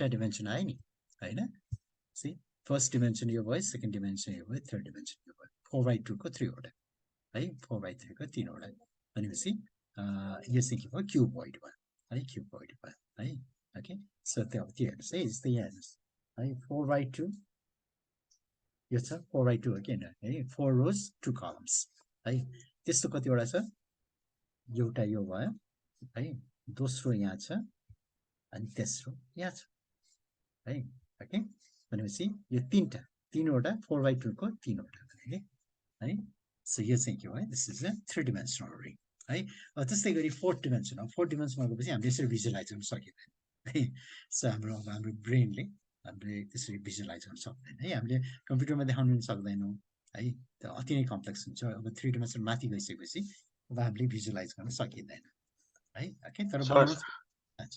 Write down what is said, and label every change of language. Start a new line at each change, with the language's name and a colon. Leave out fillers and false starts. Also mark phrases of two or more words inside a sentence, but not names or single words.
Nepali: डिमेन्सन आयो नि हैन सी
English: first dimension
Nepali: यो भयो
English: second dimension
Nepali: यो भयो
English: third dimension
Nepali: यो भयो 4/2 को 3 वटा है 4/3 को 3 वटा भनेपछि यो चाहिँ के भयो क्युबोइड भयो है क्युबोइड भयो है
English: okay so
Nepali: त्यो हेर्नुहोस् है जस्तै यहाँ हेर्नुहोस् है 4/2 यो छ 4/2 हो कि हैन है
English: 4 rows 2 columns
Nepali: है त्यस्तो कतिवटा छ एउटा यो भयो है दोस्रो यहाँ छ अनि तेस्रो यहाँ छ है ओके भनेपछि यो 3वटा 4/2 को 3 वटा है सो यो चाहिँ के भयो
English: this is a 3 dimensional ring
Nepali: है त्यस्तै गरी
English: 4th dimension
Nepali: गएपछि हामीले यसरी भिजुअलाइज गर्न सकिदैन है सो हाम्रो ब्रेनले हामीले त्यसरी भिजुअलाइज गर्न सक्दैन है हामीले कम्प्युटरमा देखाउन सक्दैनौँ है त्यो अति नै कम्प्लेक्स हुन्छ अब 3 dimension माथि गइसकेपछि अब हामीले भिजुअलाइज गर्न सकिँदैन है ओके तर बनाउन हजुर